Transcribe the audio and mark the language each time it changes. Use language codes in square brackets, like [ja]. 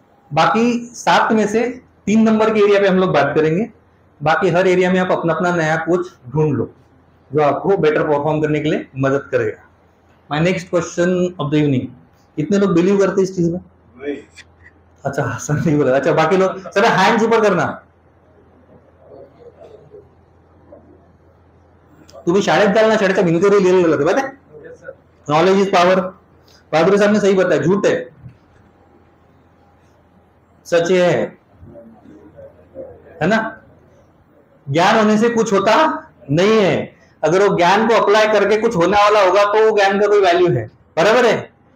[hi] बाकी 7 में से 3 नंबर के एरिया पे हम लोग बात करेंगे, बाकी हर एरिया में आप अपना अपना नया कोच ढूंढ लो जो आपको बेटर परफॉर्म करने के लिए मदद करेगा। [en] my next question of the evening, [hi] कितने लोग बिलीव करते हैं इस चीज में? अच्छा सर नहीं बोला, अच्छा बाकी लोग सर हैंड्स ऊपर करना। [mr] तुम्ही शाळेत जाल ना, शाळेच्या भिंतीवर लिहिलेलं होतं माहिती आहे, [en] Knowledge is power. [hi] बहादुर साहब ने सही बताया, झूठ है सच ये है ना। ज्ञान होने से कुछ होता नहीं है, अगर वो ज्ञान को अप्लाई करके कुछ होने वाला होगा तो वो ज्ञान का कोई वैल्यू है, बराबर है।